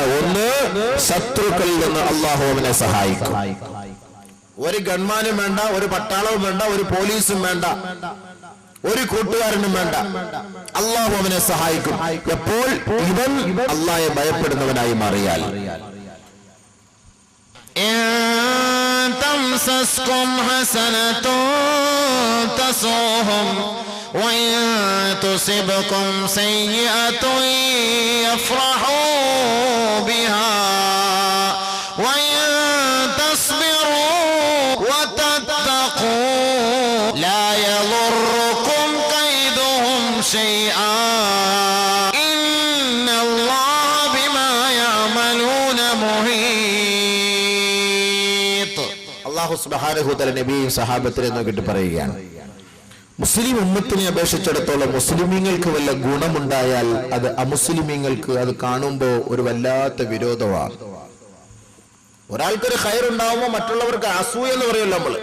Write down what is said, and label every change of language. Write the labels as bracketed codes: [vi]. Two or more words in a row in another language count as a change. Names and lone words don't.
[ml] ഒന്ന്, ശത്രുക്കളിൽ നിന്ന് അല്ലാഹു അവനെ സഹായിക്കും. ഒരു ഗൺമാനും വേണ്ട, ഒരു പട്ടാളവും വേണ്ട, ഒരു പോലീസും വേണ്ട, ഒരു കൂട്ടുകാരനും വേണ്ട, അല്ലാഹു അവനെ സഹായിക്കും. എപ്പോൾ? ഇവൻ അല്ലാഹയെ ഭയപ്പെടുന്നവനായി മാറിയാൽ. [ar] تمسسكم حسنة تسؤهم وإن تصبكم سيئة يفرحوا بها وإن تصبروا وتتقوا لا يضركم كيدهم شيئا إن الله بما يعملون محيط. الله سبحانه وتعالى [ml] നബിയും സഹാബത്തിനെ നോക്കിയിട്ട് പറയുകയാണ്, മുസ്ലിം ഉമ്മത്തിനെ അപേക്ഷിച്ചിടത്തോളം മുസ്ലിമീങ്ങൾക്ക് വല്ല ഗുണമുണ്ടായാൽ അത് അമുസ്ലിമീങ്ങൾക്ക് അത് കാണുമ്പോൾ ഒരു വല്ലാത്ത വിരോധമാണ്. ഒരാൾക്കൊരു ഖൈർ ഉണ്ടാവുമ്പോൾ മറ്റുള്ളവർക്ക് അസൂയ എന്ന് പറയുമല്ലോ നമ്മള്.